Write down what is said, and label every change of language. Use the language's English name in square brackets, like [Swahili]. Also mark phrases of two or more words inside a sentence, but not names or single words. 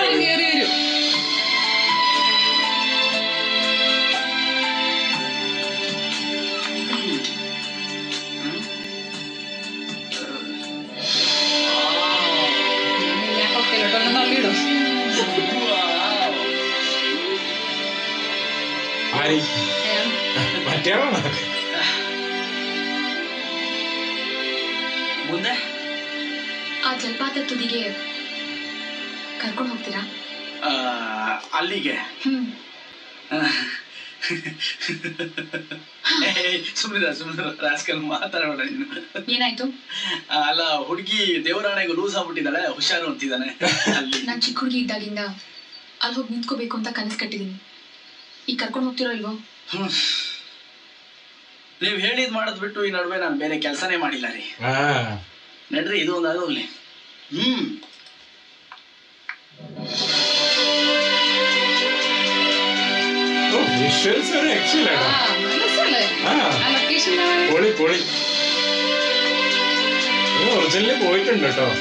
[Malayalam] കയറി വരും. ഞാൻ കൊക്കയിലോട്ടൊന്നും തള്ളിയിടും. ആരി മറ്റേ [Kannada] ಮುಂದೆ ಆ ಜಲಪಾತ ತುದಿಗೆ ಕರ್ಕೊಂಡು ಹೋಗ್ತೀರಾ? ಅಲ್ಲಿಗೆ ಸುಮ್ಮನೆ ರಾಸ್ಕಲ್ ಮಾತಾಡೋಣ. ಏನಾಯ್ತು? ಅಲ್ಲ, ಹುಡುಗಿ ದೇವರಾಣೆಗೂ ಲೂಸ್ ಆಗ್ಬಿಟ್ಟಿದ್ದಾಳೆ, ಹುಷಾರು ಅಂತಿದ್ದಾನೆ. ನಾನ್ ಚಿಕ್ಕ ಹುಡುಗಿ ಇದ್ದಾಗಿಂದ ಅಲ್ಲಿ ಹೋಗಿ ನಿಂತ್ಕೋಬೇಕು ಅಂತ ಕನಸು ಕಟ್ಟಿದೀನಿ. ಈಗ ಕರ್ಕೊಂಡು ಹೋಗ್ತಿರೋ ಇಲ್ವೋ? ನೀವ್ ಹೇಳಿದ್ ಮಾಡೋದ್ ಬಿಟ್ಟು ಈ ನಡುವೆ ನಾನು ಬೇರೆ ಕೆಲ್ಸನೇ ಮಾಡಿಲ್ಲ ರೀ. ನಡ್ರಿ, ಇದು ಒಂದು ಆಗೋಗ್ಲಿ. [Malayalam] വിഷ്വൽസ് ഒരു എക്സലന്റ് പൊളി പൊളി. ഒറിജിനലിൽ പോയിട്ടുണ്ട് കേട്ടോ.